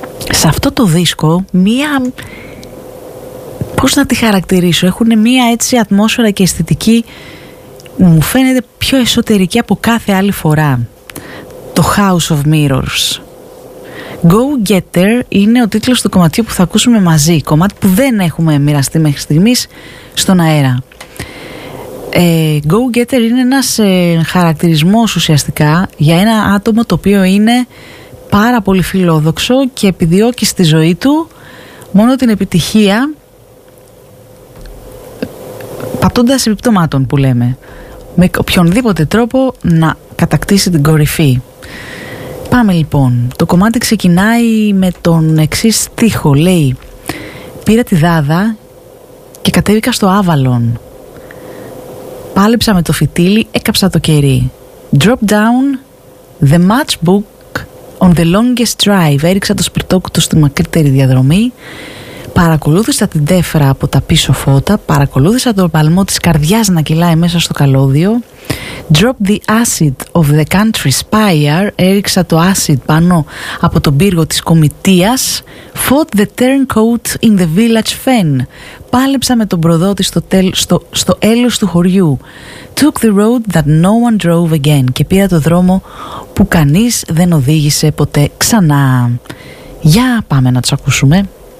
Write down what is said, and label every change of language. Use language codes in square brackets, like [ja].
[el] σε αυτό το δίσκο μία... πώς να τη χαρακτηρίσω, έχουν μία έτσι ατμόσφαιρα και αισθητική, μου φαίνεται πιο εσωτερική από κάθε άλλη φορά. Το House of Mirrors. Go Getter είναι ο τίτλος του κομματιού που θα ακούσουμε μαζί. Κομμάτι που δεν έχουμε μοιραστεί μέχρι στιγμής στον αέρα. Go Getter είναι ένας χαρακτηρισμός ουσιαστικά για ένα άτομο το οποίο είναι πάρα πολύ φιλόδοξο και επιδιώκει στη ζωή του μόνο την επιτυχία, πατώντας επιπτωμάτων που λέμε. Με οποιονδήποτε τρόπο να κατακτήσει την κορυφή. Πάμε λοιπόν. Το κομμάτι ξεκινάει με τον εξής στίχο. Λέει: πήρα τη δάδα και κατέβηκα στο Avalon. Πάλεψα με το φυτίλι, έκαψα το κερί. [en] Drop down the matchbook on the longest drive. [el] Έριξα το σπιρτόκουτο στη μακρύτερη διαδρομή. Παρακολούθησα την τέφρα από τα πίσω φώτα. Παρακολούθησα τον παλμό της καρδιάς να κυλάει μέσα στο καλώδιο. [en] Drop the acid of the country spire. [el] Έριξα το acid πάνω από τον πύργο της κομιτείας. [en] Fought the turncoat in the village fen. [el] Πάλεψα με τον προδότη στο έλος του χωριού. [en] Took the road that no one drove again. [el] Και πήρα το δρόμο που κανείς δεν οδήγησε ποτέ ξανά. Για πάμε να τους ακούσουμε.